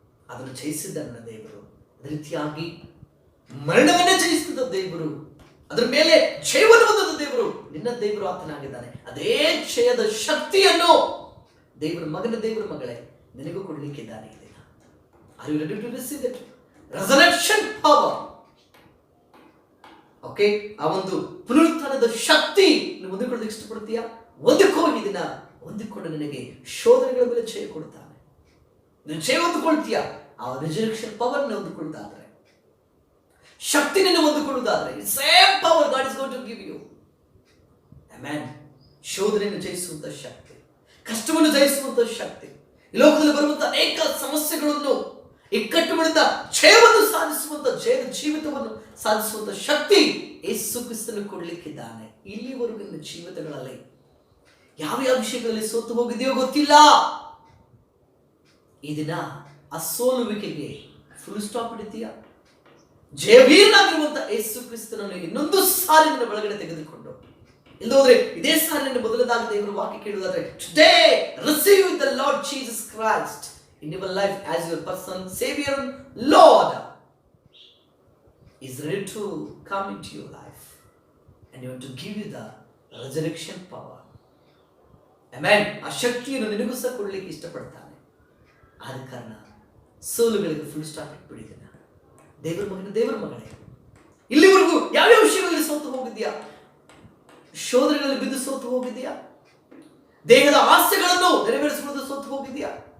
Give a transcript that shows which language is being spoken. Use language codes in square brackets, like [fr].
[kn] ಅದನ್ನು ಜಯಿಸಿದ್ದ ನನ್ನ ದೇವರು. ಅದೇ ರೀತಿಯಾಗಿ ಮರಣವನ್ನೇ ಜಯಿಸಿದ ದೇವರು, ಅದರ ಮೇಲೆ ಜಯವನ್ನು ಹೊಂದಿದ ದೇವರು ನಿನ್ನ ದೇವರು ಆತನಾಗಿದ್ದಾನೆ. ಅದೇ ಜಯದ ಶಕ್ತಿಯನ್ನು ದೇವರ ಮಗನ, ದೇವರ ಮಗಳೇ, ನಿನಗೂ ಕೊಡ್ಲಿಕ್ಕಿದ್ದಾನೆ ಈ ದಿನ. [en] Are you ready to receive that resurrection power? [kn] Okay, ಆ ಒಂದು ಪುನರುತ್ಥಾನದ ಶಕ್ತಿ ನೀವು ಹೊಂದಿಕೊಳ್ಳೋದಕ್ಕೆ ಇಷ್ಟಪಡ್ತೀಯಾ? ಹೊಂದಿಕೋ. ಈ ದಿನ ಹೊಂದಿಕೊಂಡು ನಿನಗೆ ಶೋಧನೆಗಳ ಮೇಲೆ ಜಯ ಕೊಡ್ತಾನೆ. ನೀನು ಜಯ ಹೊಂದಿಕೊಳ್ತೀಯಾ? ಆ ರಿಸರೆಕ್ಷನ್ ಪವರ್ ಹೊಂದಿಕೊಳ್ಳುವುದಾದ್ರೆ, ಶಕ್ತಿ ನಿನ್ನ ಹೊಂದಿಕೊಳ್ಳುವುದಾದ್ರೆ, [en] Same power God is going to give you. [kn] Amen. ಶೋಧನೆಯನ್ನು ಜಯಿಸುವಂತ ಶಕ್ತಿ, ಕಷ್ಟವನ್ನು ಜಯಿಸುವಂತ ಶಕ್ತಿ, ಈ ಲೋಕದಲ್ಲಿ ಬರುವಂತಹ ಅನೇಕ ಸಮಸ್ಯೆಗಳನ್ನು ಇಕ್ಕಟ್ಟುಗಳಿಂದ ಜಯವನ್ನು ಸಾಧಿಸುವಂತ, ಜಯದ ಜೀವಿತವನ್ನು ಸಾಧಿಸುವಂತ ಶಕ್ತಿ ಯೇಸು ಕ್ರಿಸ್ತನು ಕೊಡ್ಲಿಕ್ಕಿದ್ದಾನೆ. ಇಲ್ಲಿವರೆಗೂ ನಿನ್ನ ಜೀವಿತಗಳಲ್ಲಿ ಯಾವ ವಿಷಯಗಳಲ್ಲಿ ಸೋತು ಹೋಗಿದೆಯೋ ಗೊತ್ತಿಲ್ಲ. ಈ ದಿನ ಆ ಸೋಲುವಿಕೆಗೆ ಫುಲ್ ಸ್ಟಾಪ್ ಇಡ್ತೀಯಾ? ಜಯವೀರನಾಗಿರುವಂತ ಯೇಸು ಕ್ರಿಸ್ತನನ್ನು ಇನ್ನೊಂದು ಸಾಲಿನ ಒಳಗಡೆ ತೆಗೆದುಕೊಂಡು, ಇಲ್ಲೋದ್ರೆ ಇದೇ ಸಾಲಿನ ಮೊದಲದಾಗಿ ದೇವರ ವಾಕ್ಯ ಕೇಳುವುದಾದ್ರೆ, [en] Today receive the Lord Jesus Christ in your life as your personal savior and Lord. Is ready to come into your life and you want to give you the resurrection power. Amen. [kn] ಆ ಶಕ್ತಿಯನ್ನು ನಿನಗೂ ಸಹ ಕೊಡ್ಲಿಕ್ಕೆ ಇಷ್ಟಪಡ್ತಾನೆ. ಆದ ಕಾರಣ ಸೋಲುಗಳಿಗೆ full stop ಇಟ್ಬಿಟ್ಟಿದ್ದೇನೆ. ದೇವರ ಮಗನ, ದೇವರ ಮಗಳೇ, ಇಲ್ಲಿವರೆಗೂ ಯಾವ್ಯಾವ ವಿಷಯಗಳಲ್ಲಿ ಸೋತು ಹೋಗಿದ್ಯಾ? ಶೋಧನೆಗಳಲ್ಲಿ ಬಿದ್ದು ಸೋತು ಹೋಗಿದ್ಯಾ? ದೇಹದ ಆಸೆಗಳನ್ನು ನೆರವೇರಿಸುವುದು ಸೋತು ಹೋಗಿದ್ಯಾ?